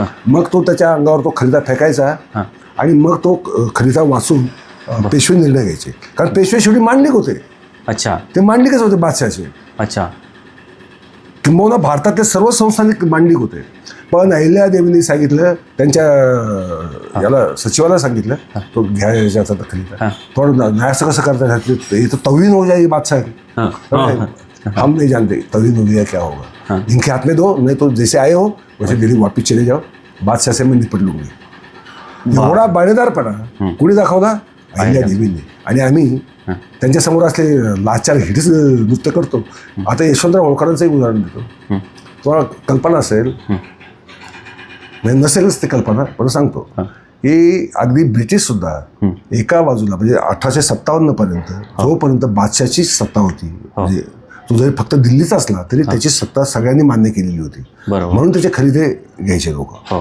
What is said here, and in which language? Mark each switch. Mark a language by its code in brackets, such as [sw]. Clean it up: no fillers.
[mr] मग तो त्याच्या अंगावर तो खलिता फेकायचा आणि मग तो खलिता वाचून पेशवे निर्णय घ्यायचे. कारण पेशवे शेवटी मांडलिक होते. अच्छा. ते मांडलिकच होते बादशाहचे. अच्छा. किंबहुना भारतातले सर्व संस्थानिक मांडलिक होते. पण अहिल्यादेवींनी सांगितलं, त्यांच्या याला सचिवाला सांगितलं, तो घ्यायचा खलिता. थोडं नाही असं कसं करता, इथं [hi] तवीन हो जाए बादशाह, हम नहीं जानते तवीन हो गया क्या होगा, इनके हाथ में दो, नहीं तो जैसे आए हो वैसे दिल्ली वापिस चले जाओ, बादशाह से मैं निपट लूंगी. [mr] एवढा बाणेदारपणा कुणी दाखवला? अहिल्यादेवींनी. आणि आम्ही त्यांच्यासमोर असले लाचार हिडीस नृत्य करतो. आता यशवंतराव होळकरांचं एक उदाहरण देतो. तुम्हाला कल्पना असेल, नसेलच ते कल्पना, पण सांगतो की अगदी ब्रिटिशसुद्धा एका बाजूला म्हणजे 1857 पर्यंत जोपर्यंत बादशाहची सत्ता होती, म्हणजे तो जरी फक्त दिल्लीचा असला तरी त्याची सत्ता सगळ्यांनी मान्य केलेली होती, म्हणून त्याचे खरेदी घ्यायचे लोक.